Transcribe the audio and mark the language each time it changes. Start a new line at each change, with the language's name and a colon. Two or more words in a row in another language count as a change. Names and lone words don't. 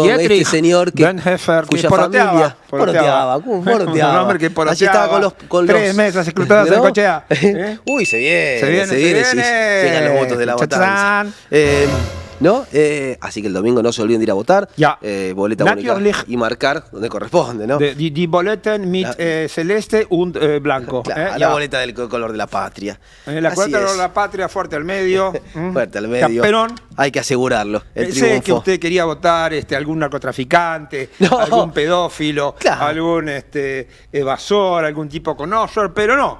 Spanish: este señor cuya familia poroteaba. Allí estaba con los 3 mesas escrutadas en Cochea. Uy, se viene. Llegan los votos de la matanza. ¿No? Así que el domingo no se olviden de ir a votar. Boleta única y marcar donde corresponde, ¿no?
German: Die Boletten mit celeste und blanco.
Spanish: Claro, la boleta del color de la patria. La boleta de la patria, fuerte al medio. Fuerte al medio. Camperón. Hay que asegurarlo. Sé que usted quería votar algún narcotraficante, algún pedófilo, algún evasor, algún tipo con offshore, pero no.